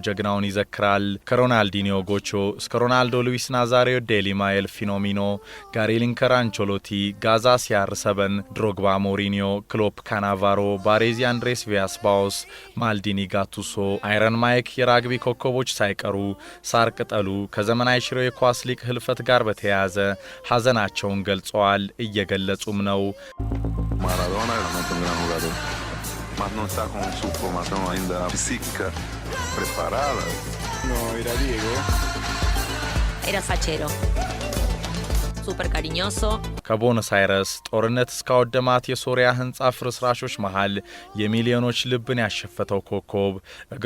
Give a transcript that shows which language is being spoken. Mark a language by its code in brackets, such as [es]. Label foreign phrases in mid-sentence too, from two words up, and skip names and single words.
[am] ጀግናውን ይዘክራል። ከሮናልዲኒዮ ጎቾ እስከ ሮናልዶ ሉዊስ ናዛሪዮ ዴሊማኤል ፊኖሚኖ፣ ጋሪ ሊንከር አንቾሎቲ፣ ጋዛ ሲያር7፣ ድሮግባ ሞሪኒዮ፣ ክሎፕ ካናቫሮ፣ ባሬዚ አንድሬስ ቪያስ ባውስ፣ ማልዲኒ ጋቱሶ፣ አይረን ማይክ የራግቢ ኮከቦች ሳይቀሩ ሳር ቅጠሉ ከዘመናዊ ሽሮ የኳስ ሊግ ህልፈት ጋር በተያያዘ ሐዘናቸውን ገልጸዋል፣ እየገለጹም ነው። [es] Maradona era un gran jugador, [pt] mas não está com sua formação ainda psíquica preparada. [es] No, era Diego. Era fachero. Súper cariñoso. [am] ከቦነስ አይረስ ጦርነት እስካወደማት የሶሪያ ህንጻ ፍርስራሾች መሃል የሚሊዮኖች ልብን ያሸፈተው ኮከብ እግር